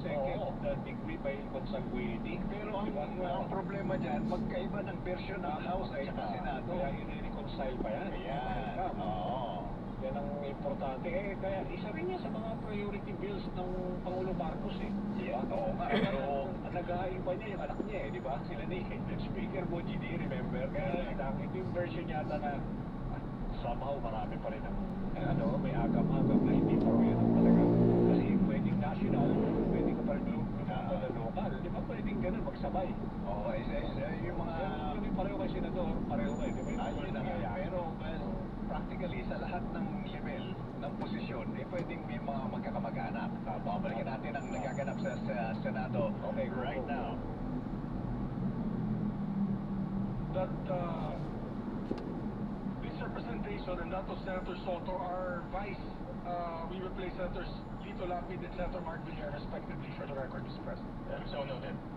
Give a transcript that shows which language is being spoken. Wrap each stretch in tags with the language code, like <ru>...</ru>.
<en>degree by consanguinity.</en> <tl>Pero ang problema dyan, magkaiba ng version ng House at saka Senado. Kaya i-reconcile pa yan. Ayan. Oo. Yan ang importante. Kaya isa rin yan sa mga priority bills ng Pangulo Marcos eh.</tl> <en>Yeah,</en> <tl>Diba? oo nga. Pero nag-aayos pa niya yung anak niya eh, di ba? Sila ni Speaker Mo GD,</tl> <en>remember?</en> <tl>Kaya ito yung version yata na somehow marami pa rin ang may agam-agam na hindi pa rin talaga. Kasi pwedeng national, pwedeng ka pa rin local. Di ba pwedeng ganun magsabay? Oo, yung mga... Yung pareho kay Senador, pareho kayo, di ba? Ayun na nga. Pero,</tl> <en>well, practically,</en> <tl>sa lahat ng level ng posisyon, pwedeng may mga magkakamag-anak. Babalikan natin ang nagaganap sa Senado</tl> <en>right now. That this representation and that of Senator Soto, our vice, we replace Senators Lito Lapid and Senator Mark Villar respectively for the record, Mr. President. So noted.</en>